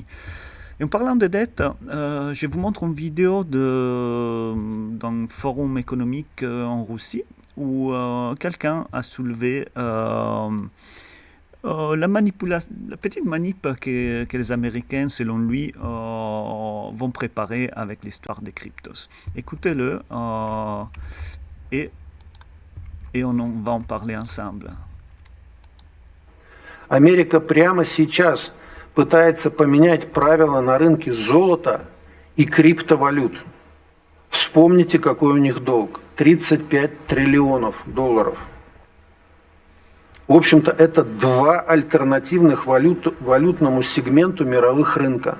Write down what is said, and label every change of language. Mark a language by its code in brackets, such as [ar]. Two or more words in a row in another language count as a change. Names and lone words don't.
[fr] Et en parlant de dette, je vous montre une vidéo d'un forum économique en Russie où quelqu'un a soulevé la petite manip que les Américains, selon lui, vont préparer avec l'histoire des cryptos. Écoutez-le, et, et on va en parler ensemble. [ru] Америка прямо сейчас пытается поменять правила на рынке золота и криптовалют. Вспомните, какой у них долг. 35 триллионов долларов. В общем-то, это два альтернативных валютному сегменту мировых рынка.